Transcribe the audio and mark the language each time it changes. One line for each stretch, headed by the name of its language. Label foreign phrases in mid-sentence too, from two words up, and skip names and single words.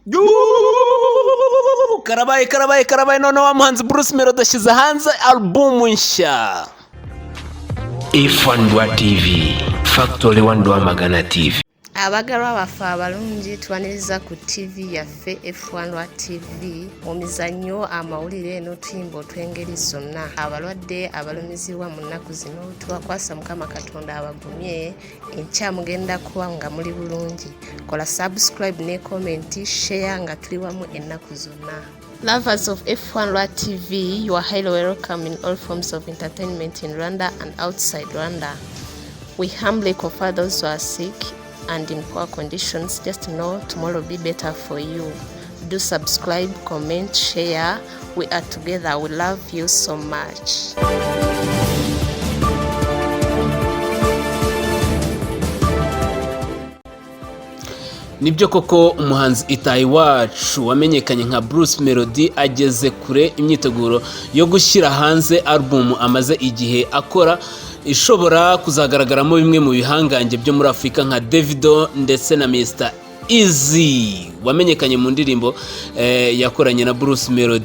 Kinyarwanda: Karabaye noneho umuhanzi Bruce Melody ashyize hanze album nshya. Ifandwa TV Factory Wandwa Magana TV.
Ganda: Abagalwa bafa abalungi twaniriza ku TV yaffe F1 TV omizannyo amawulire n'otuyimba otw'engeri zonna abalwadde abalumizibwa mu nnaku zino tubakwasa Mukama Katonda abagumye enkya mugenda kuba nga muli bulungi kola subscribe ne
English: comment share
Ganda: nga tuli wamu ennaku zonna.
English: Lovers of F1 TV, you are highly welcome in all forms of entertainment in Rwanda and outside Rwanda. We humbly comfort those who are sick and in poor conditions. Just know tomorrow will be better for you. Do subscribe, comment, share. We are together. We love you so much.
Kinyarwanda: Nibyo koko umuhanzi itayi wacu wamenyekanye nka Bruce Melody ageze kure imyiteguro yo gushyira hanze album amaze igihe akora ishobora kuzagaragaramo bimwe mu bihangange byo muri Afrika nka DEVIDO ndetse na Mr EAZY wamenyekanye mu ndirimbo yakoranye na Bruce Melody.